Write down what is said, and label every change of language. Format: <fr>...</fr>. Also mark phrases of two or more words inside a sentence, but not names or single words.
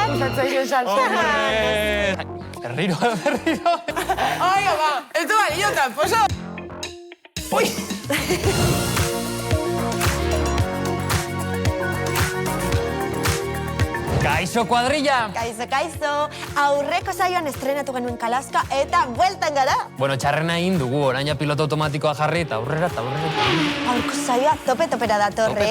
<eu>gustatzen salsa. Berriro.</eu> <es>Oiga, va, esto vale, tramposo. Uy!</es> <eu>Kaixo, kuadrilla! Kaixo. Aurreko saioan estrenatu genuen Kalaska eta bueltan gara. Bueno, txarrena egin dugu, orain ja piloto automatikoa jarri eta aurrera. Aurko saioa tope-topera datorre.</eu>